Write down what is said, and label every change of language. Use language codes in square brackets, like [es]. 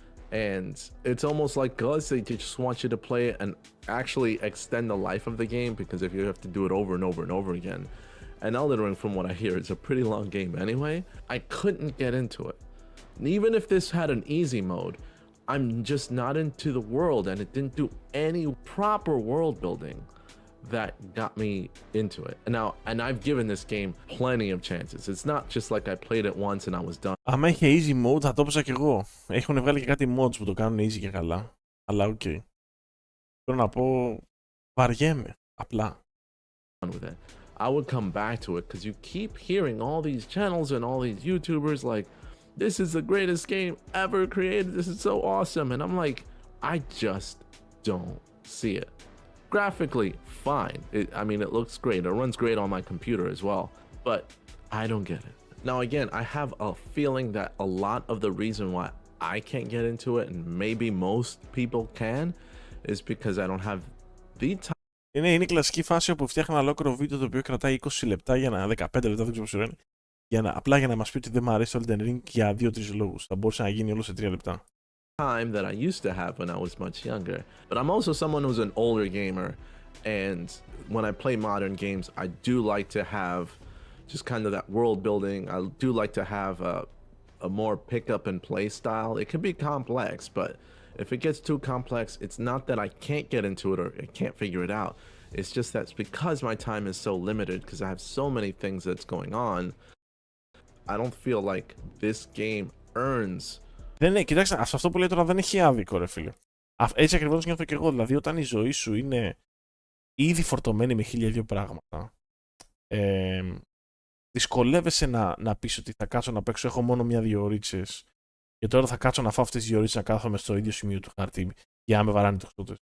[en] And it's almost like because they just want you to play it and actually extend the life of the game, because if you have to do it over and over and over again, and Elden Ring, from what I hear, is a pretty long game anyway, I couldn't get into it. And even if this had an easy mode, I'm just not into the world, and it didn't do any proper world building. that got me into it. And I've given this game plenty of chances. It's not just like I played it once and I was done. [el] Άμα είχε easy mode θα το έπαιζα κι εγώ. Έχουν βγάλει και κάτι mods που το κάνουν easy και καλά. Αλλά οκ. Θέλω να πω, βαριέμαι, απλά. [en] With it. I would come back to it because you keep hearing all these channels and all these YouTubers like, this is the greatest game ever created. This is so awesome. And I'm like, I just don't see it. Graphically, fine. I mean, it looks great. It runs great on my computer as well. But I don't get it. Now, again, I have a feeling that a lot of the reason why I can't get into it, and maybe most people can, is because I don't have the time. [el] Είναι η κλασική φάση όπου φτιάχνει ένα ολόκληρο βίντεο το οποίο κρατάει 20 λεπτά για 15 λεπτά, δεν ξέρω πόσο είναι, απλά για να μας πει ότι δεν μου αρέσει το Elden Ring για 2-3 λόγους. Θα μπορούσε να γίνει όλο σε 3 λεπτά. [en] Time that I used to have when I was much younger. But I'm also someone who's an older gamer, and when I play modern games, I do like to have just kind of that world building. I do like to have a more pick up and play style. It can be complex, but if it gets too complex, it's not that I can't get into it or I can't figure it out. It's just that it's because my time is so limited, because I have so many things that's going on. I don't feel like this game earns. [el] Δεν είναι, κοιτάξτε, αυτό που λέει τώρα δεν έχει άδικο, ρε φίλε. Έτσι ακριβώς νιώθω και εγώ. Δηλαδή, όταν η ζωή σου είναι ήδη φορτωμένη με 1002 πράγματα, δυσκολεύεσαι να πεις ότι θα κάτσω να παίξω. Έχω μόνο 1-2 ωρίτσες και τώρα θα κάτσω να φάω αυτές τις 2 ωρίτσες να κάθομαι στο ίδιο σημείο του χάρτη για να με βαράνει το χρόνο.